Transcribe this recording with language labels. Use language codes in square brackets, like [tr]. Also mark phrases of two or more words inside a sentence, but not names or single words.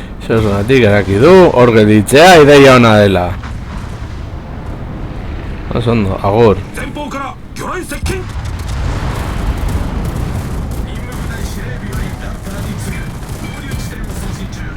[eu] Zergatik eraki du, hor gelditzea ideia ona dela. Oso ondo, agur. [ja] 前方から魚雷接近。任務部隊司令部よりラプターに次ぐ合流地点を送信中。